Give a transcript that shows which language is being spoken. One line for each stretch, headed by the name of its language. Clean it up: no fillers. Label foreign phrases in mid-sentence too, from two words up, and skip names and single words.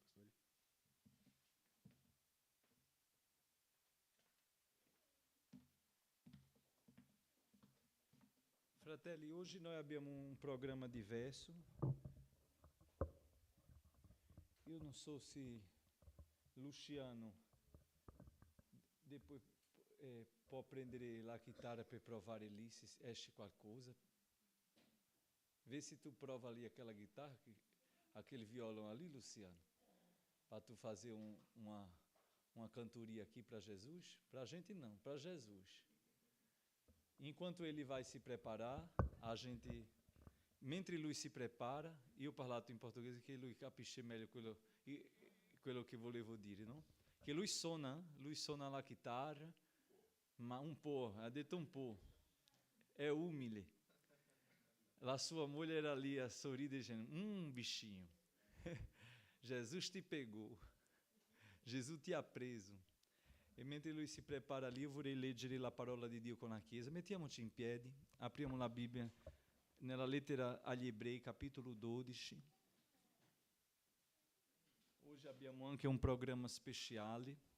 Italian: Fratelli, oggi noi abbiamo un programma diverso. Io non so se Luciano può prendere la chitarra per provare lì se esce qualcosa.
Portuguese: Vê se tu prova ali aquela guitarra, aquele violão ali, Luciano, para tu fazer uma cantoria aqui para Jesus. Para a gente não, para Jesus. Enquanto ele vai se preparar, a gente,
Italian: mentre lui si prepara, io ho parlato in portoghese che lui capisce meglio quello che volevo dire, no? Che lui suona la chitarra, ma un po', ha detto un po', è umile. La sua moglie era lì a sorridere dicendo,
Portuguese: bichinho, Jesus ti pegou,
Italian: Jesus ti ha preso. E mentre lui si prepara lì, io vorrei leggere la parola di Dio con la Chiesa. Mettiamoci in piedi, apriamo la Bibbia nella lettera agli Ebrei, capitolo 12. Oggi abbiamo anche un programma speciale.